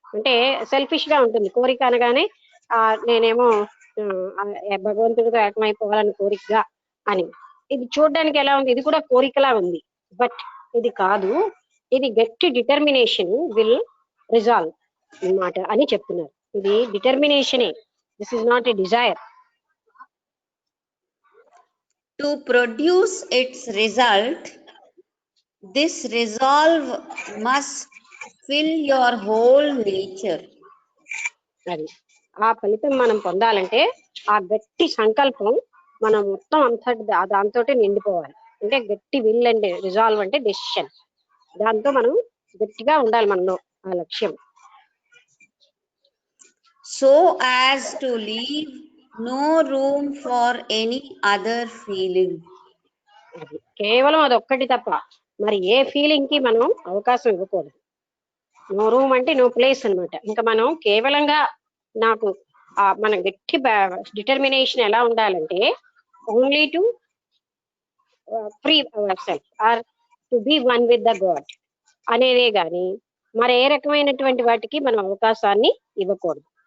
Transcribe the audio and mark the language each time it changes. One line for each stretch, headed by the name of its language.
Telugu: అంటే సెల్ఫిష్ గా ఉంటుంది కోరిక అనగానే నేనేమో భగవంతుడితో ఏకమైపోవాలని కోరికగా అని. ఇది చూడడానికి ఎలా ఉంది? ఇది కూడా కోరికలా ఉంది, బట్ ఇది కాదు. ఇది గట్టి డిటర్మినేషన్, విల్, రిజాల్వ్ అన్నమాట అని చెప్తున్నారు. ఇది డిటర్మినేషనే,
English: This is not a desire. to produce its result, this resolve must fill your whole nature.
Telugu: అది ఆ ఫలితం మనం పొందాలంటే ఆ గట్టి సంకల్పం మనం మొత్తం అంతటి దాంతో నిండిపోవాలి. అంటే గట్టి
English: will and resolve
Telugu: అంటే డెసిషన్. దాంతో మనం గట్టిగా ఉండాలి మనలో ఆ లక్ష్యం.
English: So as to leave no room for any other feeling.
Telugu: అది కేవలం అదొక్కటి తప్ప మరి ఏ ఫీలింగ్ కి మనం అవకాశం ఇవ్వకూడదు.
English: no room
Telugu: అంటే
English: no place
Telugu: అన్నమాట. ఇంకా మనం కేవలంగా నాకు మన గట్టి డిటర్మినేషన్ ఎలా ఉండాలంటే
English: only to free our self or to be one with the God
Telugu: అనేదే గాని మరి ఏ రకమైనటువంటి వాటికి మనం అవకాశాన్ని ఇవ్వకూడదు.